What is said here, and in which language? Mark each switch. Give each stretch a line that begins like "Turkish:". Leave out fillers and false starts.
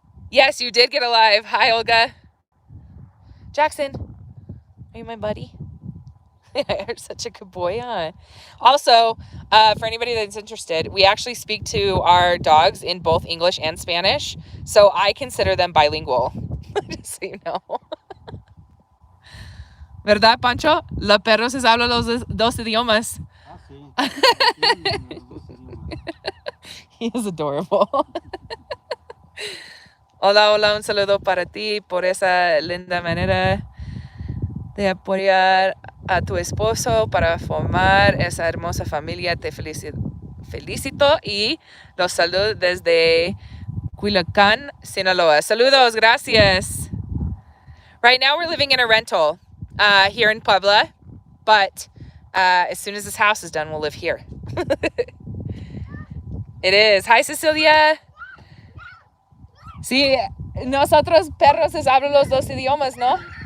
English: Yes, you did get alive. Hi, Olga. Jackson, are you my buddy? You're such a good boy, huh? Also, for anybody that's interested, we actually speak to our dogs in both English and Spanish, so I consider them bilingual, just so you know.
Spanish: ¿Verdad, Pancho? Los perros se hablan los dos idiomas. Ah, sí.
English: He is adorable.
Spanish: Hola, hola, un saludo para ti por esa linda manera de apoyar a tu esposo para formar esa hermosa familia. Te felicito y los saludo desde Culiacán, Sinaloa. Saludos, gracias.
English: Right now we're living in a rental here in Puebla, but as soon as this house is done, we'll live here. It is. Hi, Cecilia.
Spanish: Sí, nosotros perros hablan los dos idiomas, ¿no?